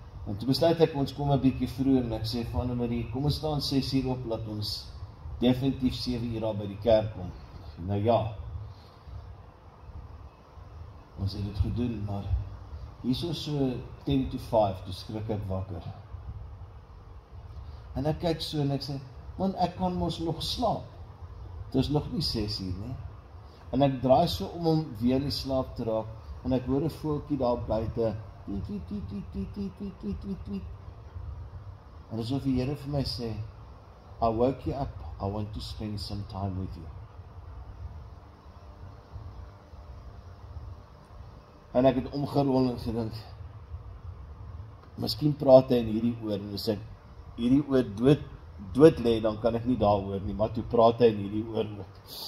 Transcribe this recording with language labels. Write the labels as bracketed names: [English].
[Afrikaans] En toe besluit ek, ons kom 'n bietjie vroeër en ek sê van Marie, kom ons staan 6 uur op, laat ons definitief 7 uur daar by die kerk kom. Nou ja, ons het dit gedoen, maar hier is so 10 to 5, toe skrik ek wakker. En ek kyk so en ek sê, man, ek kan mos nog slaap. Dit is nog nie 6 uur nie. En ek draai so om weer in slaap te raak, en ek hoor 'n voeltjie daar buite, tweet. En asof die Here vir my sê, [English] I woke you up, I want to spend some time with you. [Afrikaans] En ek het omgerol en gedink, miskien praat hy in hierdie oor, en as ek hierdie oor dood lê, dan kan ek nie daar hoor nie, maar toe praat hy in hierdie oor ook.